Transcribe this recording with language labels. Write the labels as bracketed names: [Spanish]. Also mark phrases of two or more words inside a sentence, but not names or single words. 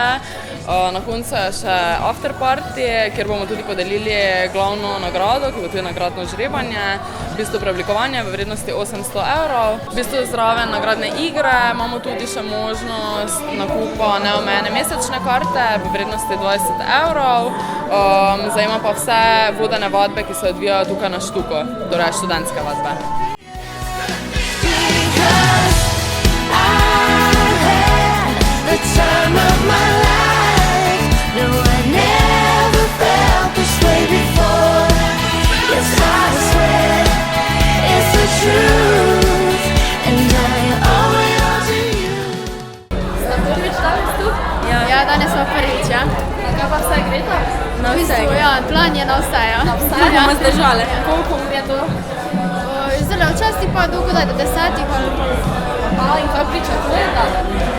[Slovenian] Na koncu je še [English] after party, [Slovenian] kjer bomo tudi podelili glavno nagrado, ki bo tudi nagradno žrebanje, v bistvu preoblikovanje v vrednosti 800 evrov. V bistvu zraven nagradne igre imamo tudi še možnost nakupa neomejene mesečne karte v vrednosti 20 evrov. Zajema pa vse vodene vadbe, ki se odvijajo tukaj na Štuku, torej študentske vadbe. [English] Because I've had the time of my life. No, I never felt this way before. Yes, I swear it's the truth, and I owe it all to you. [Slovenian] Ste prvič danes tu? Ja, danes smo prvič, ja. Kaj pa vse greta? Na vse. Ja, plan je na vse, ja. Vse bomo zdržali. Koliko ur je to? Zdaj, včasih pa dolgo da, do 10 ali pa. In kaj pričakuje, da?